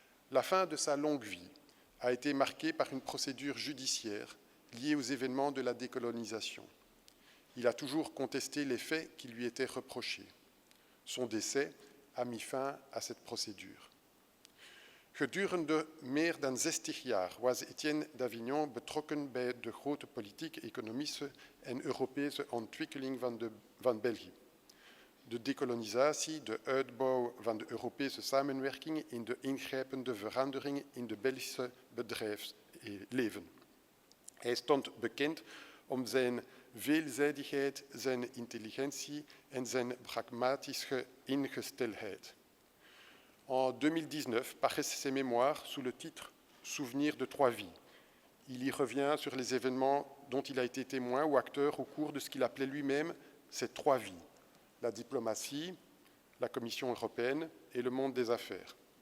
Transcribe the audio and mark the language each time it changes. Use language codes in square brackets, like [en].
[fr] La fin de sa longue vie a été marquée par une procédure judiciaire liée aux événements de la décolonisation. Il a toujours contesté les faits qui lui étaient reprochés. Son décès a mis fin à cette procédure. [nl] Gedurende meer dan 60 jaar was Etienne d'Avignon betrokken bij de grote politieke, economische en Europese ontwikkeling van België. De dekolonisatie, de uitbouw van de Europese samenwerking en de ingrijpende veranderingen in de Belgische bedrijfsleven. Hij stond bekend om zijn veelzijdigheid, zijn intelligentie en zijn pragmatische ingesteldheid. [fr] En 2019 paraissent ses mémoires sous le titre « Souvenirs de trois vies ». Il y revient sur les événements dont il a été témoin ou acteur au cours de ce qu'il appelait lui-même ses trois vies, la diplomatie, la Commission européenne et le monde des affaires.